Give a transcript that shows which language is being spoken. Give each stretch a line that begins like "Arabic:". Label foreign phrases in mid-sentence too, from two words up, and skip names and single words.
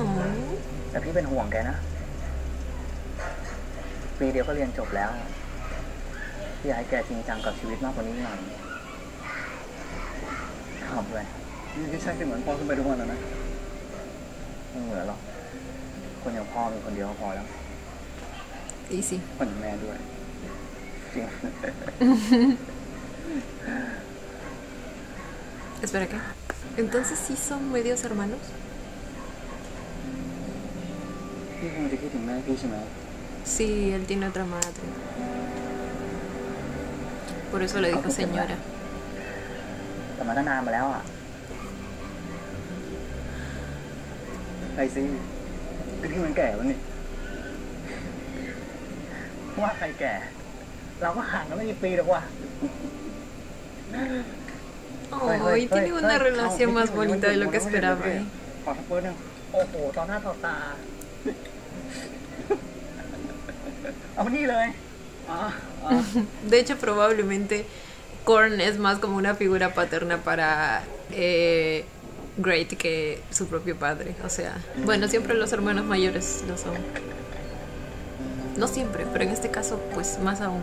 Thai: แต่พี่เป็นห่วงแกนะ ปีเดียวก็เรียนจบแล้ว พี่อยากให้แกจริงจังกับชีวิตมากกว่านี้หน่อยทำอะไรไม่ใช่ที่เหมือนพ่อขึ้นไปทุกวันแล้วนะไม่เหมือนหรอกคนอย่างพ่อมีคนเดียวก็พอแล้ว
Spanish: Y sí.
Thai: คนอย่างแม่ด้วยจริง
Spanish: Espera, ¿qué? Entonces sí son medios hermanos.
Thai: พี่คงจะคิดถึงแม่พี่ใช่ไหม
Spanish: Sí, él tiene otra madre. Por eso le dijo señora.
Thai: แต่มันก็นานมาแล้วอ่ะไอซี่ก็ที่มันแก่วะนี่ว่าใครแก่ เราก็ห่างกันไม่กี่ปีหรอกว่ะ
Spanish: Oh, y tiene una relación más bonita de lo que esperaba.
Thai: ขอทักเบอร์นึงโอ้โหตอนหน้าต่อตา เอามานี่เลย
Spanish: De hecho, probablemente Korn es más como una figura paterna para Great que su propio padre. O sea, bueno, siempre los hermanos mayores lo son. No siempre, pero en este caso, pues más aún.